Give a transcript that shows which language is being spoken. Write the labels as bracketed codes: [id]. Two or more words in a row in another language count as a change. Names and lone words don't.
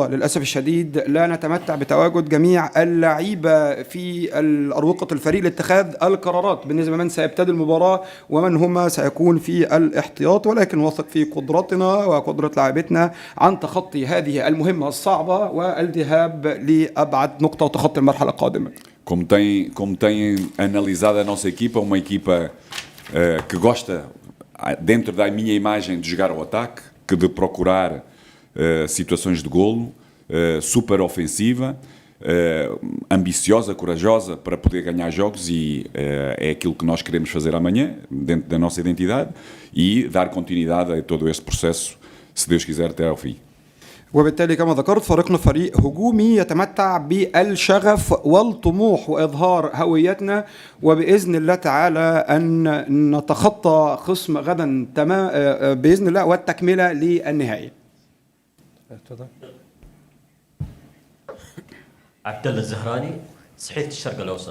[ar] للأسف الشديد لا نتمتع بتواجد جميع اللعيبة في أروقة الفريق لاتخاذ القرارات بالنسبة لمن سيبتدي المباراة ومن هم سيكون في الاحتياط، ولكن واثق في قدرتنا وقدرة لاعبتنا عن تخطي هذه المهمة الصعبة والذهاب لأبعد نقطة وتخطي المرحلة القادمة. [pt] Como tem analisado a nossa equipa, uma equipa que gosta, dentro da minha imagem, de jogar ao ataque, que de procurar situações de golo, super ofensiva, ambiciosa, corajosa para poder ganhar jogos, e é aquilo que nós queremos fazer amanhã, dentro da nossa identidade, e dar continuidade a todo este processo, se Deus quiser, até ao fim. [ar] وبالتالي كما ذكرت فريقنا فريق هجومي يتمتع بالشغف والطموح وإظهار هويتنا، وبإذن الله تعالى أن نتخطى خصم غدا تمام بإذن الله والتكملة للنهائي. عبد الله الزهراني، صحيفة الشرق الأوسط.